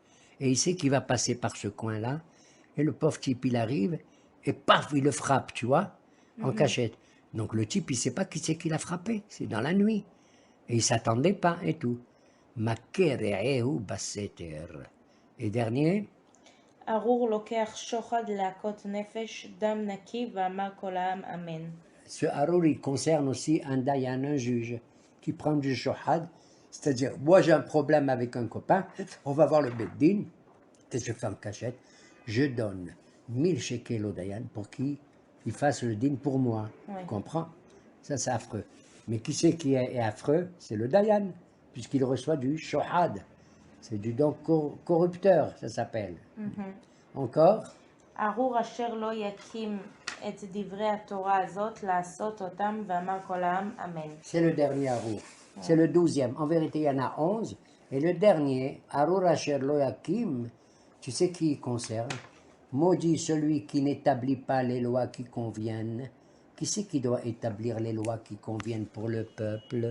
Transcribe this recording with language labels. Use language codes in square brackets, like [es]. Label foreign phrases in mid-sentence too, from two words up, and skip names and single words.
[fr] Et il sait qu'il va passer par ce coin-là, et le pauvre type, il arrive, et paf, il le frappe, tu vois, en cachette. Donc le type, il ne sait pas qui c'est qui l'a frappé, c'est dans la nuit. Et il ne s'attendait pas, et tout. [he] מכה רעהו בסתר. [fr] Et dernier, [he] ארור לוקח שוחד להכות נפש, דם נקי, ואמר כל העם אמן. [fr] ce harour, il concerne aussi un dayan, un juge, qui prend du shohad, c'est-à-dire, moi j'ai un problème avec un copain, on va voir le beddin, et je fais en cachette, je donne 1000 shekels au dayan pour qu'il fasse le din pour moi. Oui. Tu comprends? Ça, c'est affreux. Mais qui c'est qui est affreux? C'est le dayan, puisqu'il reçoit du shohad. C'est du don corrupteur, ça s'appelle. Encore? [he] ארור אשר לא יקים את דברי התורה הזאת, לעשות אותם, ואמר כל העם אמן. [fr] C'est le dernier Arour. C'est le 12e. En vérité, il y en a 11. Et le dernier, [he] ארור אשר לא יקים, [fr] tu sais qui il concerne? Maudit celui qui n'établit pas les lois qui conviennent. Qui c'est qui doit établir les lois qui conviennent pour le peuple?